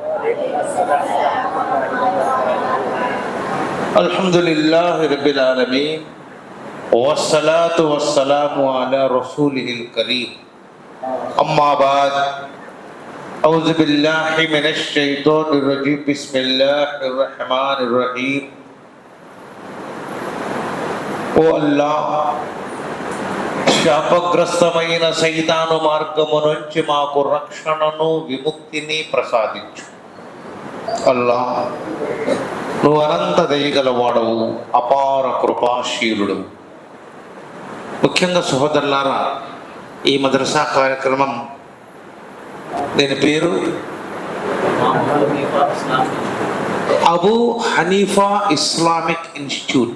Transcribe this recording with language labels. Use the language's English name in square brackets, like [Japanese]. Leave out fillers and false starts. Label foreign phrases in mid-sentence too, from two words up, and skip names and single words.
[Arabic] الحمد لله رب العالمين والصلاة والسلام على رسوله الكريم. أما بعد، أعوذ بالله من الشيطان الرجيم، بسم الله الرحمن الرحيم. [Hindi] ओ अल्लाह, [Telugu] శాపగ్రస్తమైన సైతాను మార్గము నుంచి మాకు రక్షణను, విముక్తిని ప్రసాదించు. అల్లా, నువ్వు అనంత దయగలవాడవు, అపార కృపాశీలుడు. ముఖ్యంగా సహోదరులారా, ఈ మద్రసా కార్యక్రమం, దీని పేరు అబూ హనీఫా ఇస్లామిక్ ఇన్స్టిట్యూట్.